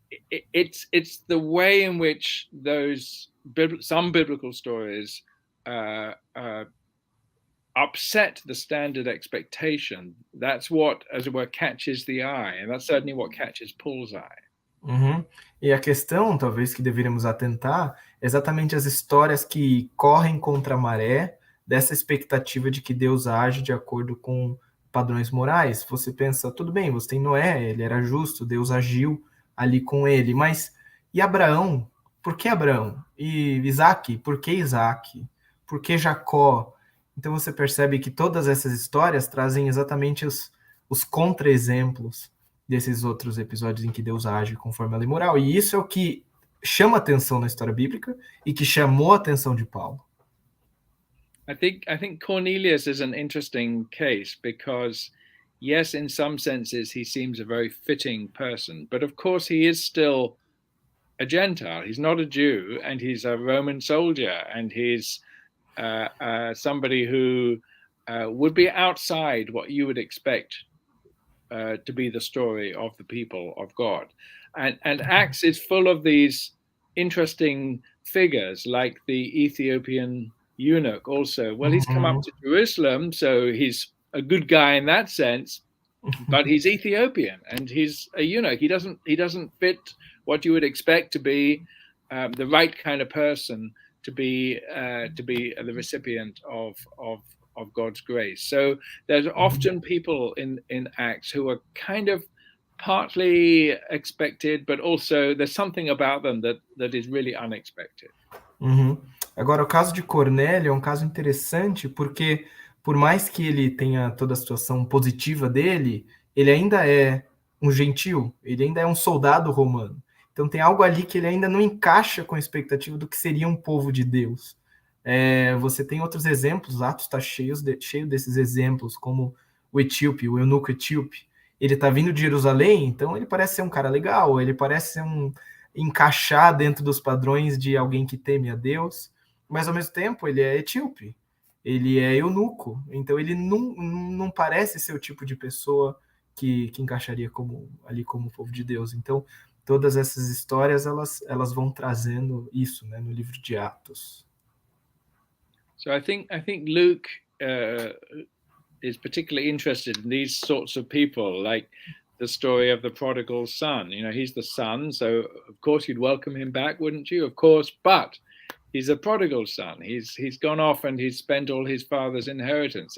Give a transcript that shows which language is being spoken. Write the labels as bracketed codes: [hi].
[en] It's the way in which some biblical stories upset the standard expectation. That's what, as it were, catches the eye, and that's certainly what catches Paul's eye. Uhum. [pt] E a questão, talvez, que deveríamos atentar é exatamente as histórias que correm contra a maré dessa expectativa de que Deus age de acordo com padrões morais. Você pensa, tudo bem, você tem Noé, ele era justo, Deus agiu ali com ele, mas e Abraão? Por que Abraão? E Isaac? Por que Isaac? Por que Jacó? Então você percebe que todas essas histórias trazem exatamente os contra-exemplos desses outros episódios em que Deus age conforme a lei moral. E isso é o que chama atenção na história bíblica e que chamou a atenção de Paulo. [en] I think Cornelius is an interesting case because, yes, in some senses he seems a very fitting person, but of course he is still a Gentile. He's not a Jew, and he's a Roman soldier, and he's somebody who would be outside what you would expect to be the story of the people of God. And Acts is full of these interesting figures, like the Ethiopian eunuch also. Well, he's come up to Jerusalem, so he's a good guy in that sense, but he's Ethiopian and he's a eunuch. He doesn't fit what you would expect to be the right kind of person to be the recipient of God's grace. So there's often people in Acts who are kind of partly expected, but also there's something about them that is really unexpected. Uhum. [pt] Agora, o caso de Cornélio é um caso interessante porque, por mais que ele tenha toda a situação positiva dele, ele ainda é um gentil, ele ainda é um soldado romano. Então tem algo ali que ele ainda não encaixa com a expectativa do que seria um povo de Deus. Você tem outros exemplos, Atos está cheio desses exemplos, como o etíope, o eunuco etíope. Ele está vindo de Jerusalém, então ele parece ser um cara legal, ele parece encaixar dentro dos padrões de alguém que teme a Deus, mas ao mesmo tempo ele é etíope, ele é eunuco, então ele não parece ser o tipo de pessoa que encaixaria ali como povo de Deus. Então todas essas histórias elas vão trazendo isso, né, no livro de Atos. [en] So I think Luke is particularly interested in these sorts of people, like the story of the prodigal son. You know, he's the son, so of course you'd welcome him back, wouldn't you? Of course, but he's a prodigal son. He's gone off and he's spent all his father's inheritance.